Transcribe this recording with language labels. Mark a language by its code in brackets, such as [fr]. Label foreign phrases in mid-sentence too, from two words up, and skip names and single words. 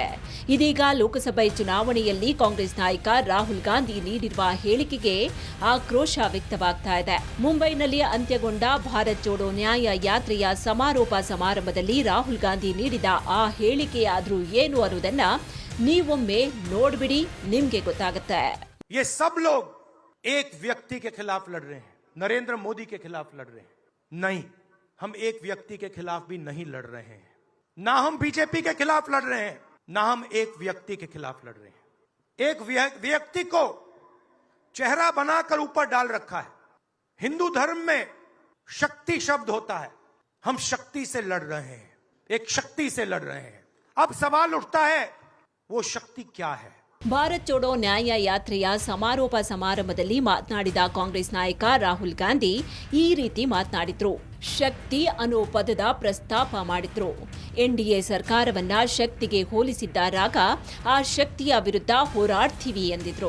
[kn] ಇದೀಗ ಲೋಕಸಭೆ ಚುನಾವಣೆಯಲ್ಲಿ ಕಾಂಗ್ರೆಸ್ ನಾಯಕ ರಾಹುಲ್ ಗಾಂಧಿ ನೀಡಿರುವ ಹೇಳಿಕೆಗೆ ಆಕ್ರೋಶ ವ್ಯಕ್ತವಾಗ್ತಾ ಇದೆ. ಮುಂಬೈನಲ್ಲಿ ಅಂತ್ಯಗೊಂಡ ಭಾರತ್ ಜೋಡೋ ನ್ಯಾಯ ಯಾತ್ರೆಯ ಸಮಾರೋಪ ಸಮಾರಂಭದಲ್ಲಿ ರಾಹುಲ್ ಗಾಂಧಿ ನೀಡಿದ ಆ ಹೇಳಿಕೆಯಾದ್ರೂ ಏನು ಅನ್ನೋದನ್ನ ನೀವೊಮ್ಮೆ ನೋಡ್ಬಿಡಿ, ನಿಮ್ಗೆ ಗೊತ್ತಾಗುತ್ತೆ. [hi] ये सब लोग एक व्यक्ति के खिलाफ लड़ रहे हैं, नरेंद्र मोदी के खिलाफ लड़ रहे हैं. नहीं, हम एक व्यक्ति के खिलाफ भी नहीं लड़ रहे हैं. ना हम बीजेपी के खिलाफ लड़ रहे हैं, ना हम एक व्यक्ति के खिलाफ लड़ रहे हैं. एक व्यक्ति को चेहरा बनाकर ऊपर डाल रखा है. हिंदू धर्म में शक्ति शब्द होता है. हम शक्ति से लड़ रहे हैं, एक शक्ति से लड़ रहे हैं. अब सवाल उठता है, वो शक्ति क्या है? [kn] ಭಾರತ್ ಜೋಡೋ ನ್ಯಾಯ ಯಾತ್ರೆಯ ಸಮಾರೋಪ ಸಮಾರಂಭದಲ್ಲಿ ಮಾತನಾಡಿದ ಕಾಂಗ್ರೆಸ್ ನಾಯಕ ರಾಹುಲ್ ಗಾಂಧಿ ಈ ರೀತಿ ಮಾತನಾಡಿದ್ರು. ಶಕ್ತಿ ಅನ್ನೋ ಪದದ ಪ್ರಸ್ತಾಪ ಮಾಡಿದ್ರು. ಎನ್ಡಿಎ ಸರ್ಕಾರವನ್ನ ಶಕ್ತಿಗೆ ಹೋಲಿಸಿದ್ದಾರಾಗ ಆ ಶಕ್ತಿಯ ವಿರುದ್ಧ ಹೋರಾಡ್ತೀವಿ ಎಂದಿದ್ರು.